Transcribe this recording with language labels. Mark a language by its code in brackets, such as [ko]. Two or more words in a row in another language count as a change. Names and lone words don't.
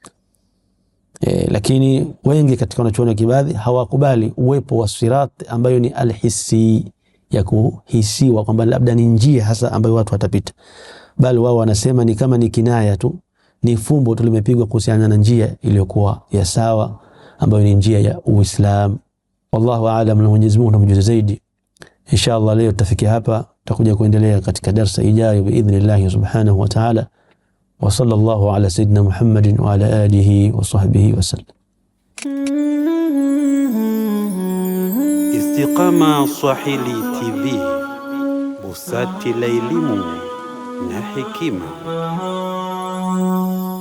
[sw] Lakini wengi katika wanachuoni Kibadhi hawakubali uwepo wa sirat ambayo ni alhisi, ya kuhisiwa kwamba labda ni njia hasa ambayo watu watapita, bali wao wanasema ni kama ni kinaya tu, ni fumbo tu limepigwa kuhusiana na njia iliyokuwa ya sawa ambayo ni njia ya Uislamu. [ar] والله أعلم, [sw] na Mwenyezi Mungu anamjua zaidi. Inshallah leo tutafikia hapa, tutakuja kuendelea katika darasa ijayo [ar] بإذن الله سبحانه وتعالى. وصلى الله على سيدنا محمد وعلى آله وصحبه وسلم. [sw] Istiqama Swahili TV, busati la elimu na hekima.